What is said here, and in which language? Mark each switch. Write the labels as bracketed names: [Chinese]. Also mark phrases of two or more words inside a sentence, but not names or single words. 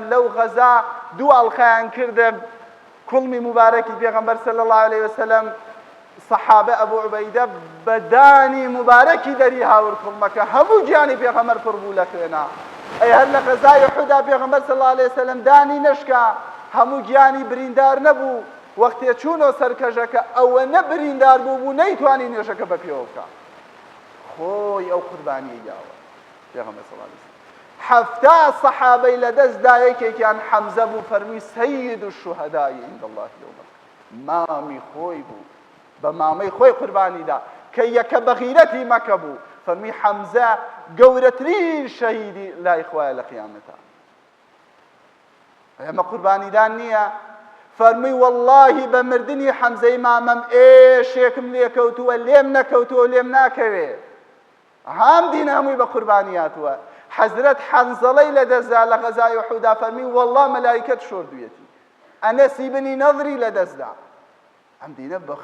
[Central Kurdish] لەو غەزا دوو ئەڵخەیان کردە کوڵمی مبارەکی پێغەمبەر [Arabic] صلی الله عليه وسلم [Central Kurdish] صحابە ئەبوو عوبەیدە بەدانی مبارەکی دەری هاور کوڵمەکە هەموو گیانی پێغەمبەر پڕ بوو لە خوێنە ئەی هەر لە غەزای ئوحودا پێغەمبەر [Arabic] صلی الله عليه وسلم [Central Kurdish] دانی نەشکا هەموو گیانی بریندار نەبوو وەختێ چوونەوە سەرکەژەکە ئەوە نەبریندار بوو نەیتوانی نوێژەکە بە پێوە بکە خۆی ئەو قوربانیە یاوە پێغەمبەر [Arabic] صلی الله عليه وسلم [Central Kurdish] حەفتا سەحابەی لەدەستدا یەکێکیان حەمزە بوو فەرمی [Arabic] سەید الشوهەدای عند الله یوم [Central Kurdish] مامی خۆی بوو بە مامەی خۆی قوربانیدا کە یەکە بەغیرەتی مەکە بوو فەرمی حەمزە گەورەترین شەهیدی لای خوایە لە قیامەتە ئەمە قوربانیدان نییە فەرمی واللهی بە مردنی حەمزەی مامەم ئێشێکم لێکەوتووە لێم نەکەوتووە لێم ناکەوێ هەم دین هەمووی بە قوربانیاتوە حەزرەت حەنزەڵەی لەدەستدا لە غەزای ئوحودا فەرمی والله مەلایکەت شۆردوویەتی ئەنەسی بنی نەضری لەدەستدا ئەم دینە بە